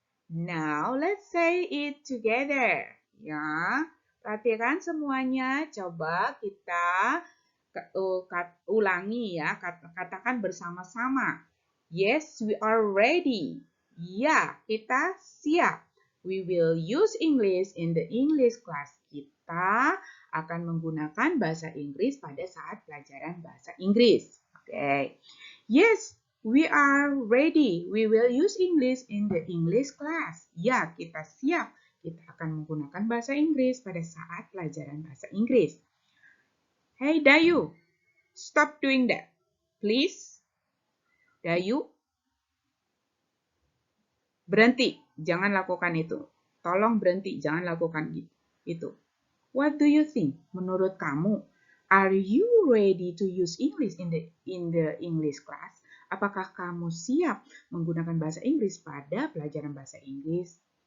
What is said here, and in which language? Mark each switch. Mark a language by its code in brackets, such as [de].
[en] Now let's say it together. [id] Ya, perhatikan semuanya. Coba kita ulangi ya, katakan bersama-sama. [en] Yes, we are ready. [id] Ya, kita siap. [en] We will use English in the English class. [id] Kita akan menggunakan bahasa Inggris pada saat pelajaran bahasa Inggris. [en] Okay. Yes, we are ready. We will use English in the English class. [id] Ya, kita siap. Kita akan menggunakan bahasa Inggris pada saat pelajaran bahasa Inggris. [en] Hey Dayu, stop doing that. Please. [id] Dayu, berhenti. Jangan lakukan itu. Tolong berhenti. Jangan lakukan itu. [en] What do you think? [id] Menurut kamu, [en] are you ready to use English in the English class? [id] Apakah kamu siap menggunakan bahasa Inggris pada pelajaran bahasa Inggris?